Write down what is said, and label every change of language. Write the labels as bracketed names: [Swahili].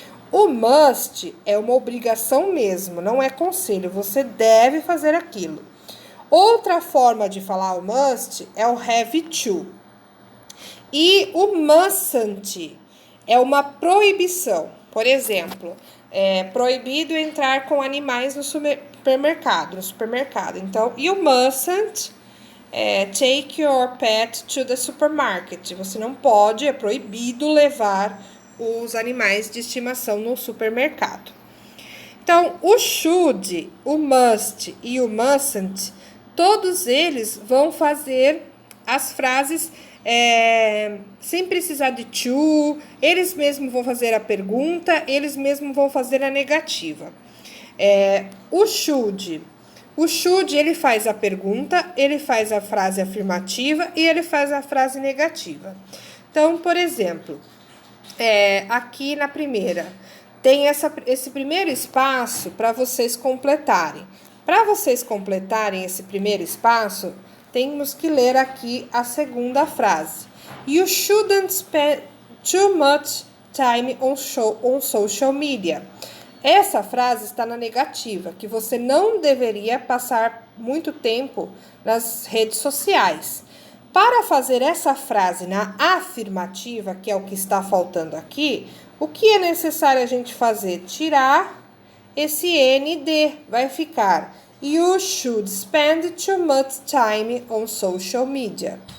[Portuguese] O must é uma obrigação mesmo, não é conselho, você deve fazer aquilo. Outra forma de falar o must é o have to. E o mustn't é uma proibição. Por exemplo, é proibido entrar com animais supermercado, Então, [English] you mustn't take your pet to the supermarket. [Portuguese] Você não pode, é proibido levar os animais de estimação no supermercado. Então, o should, o must e o mustn't, todos eles vão fazer as frases sem precisar de to, eles mesmos vão fazer a pergunta, eles mesmos vão fazer a negativa. O should, ele faz a pergunta, ele faz a frase afirmativa e ele faz a frase negativa. Então, por exemplo, aqui na primeira, tem esse primeiro espaço para vocês completarem. Para vocês completarem esse primeiro espaço, temos que ler aqui a segunda frase. [English] You shouldn't spend too much time on social media. [Portuguese] Essa frase está na negativa, que você não deveria passar muito tempo nas redes sociais. Para fazer essa frase na afirmativa, que é o que está faltando aqui, o que é necessário a gente fazer? Tirar esse ND, vai ficar [English] You should spend too much time on social media.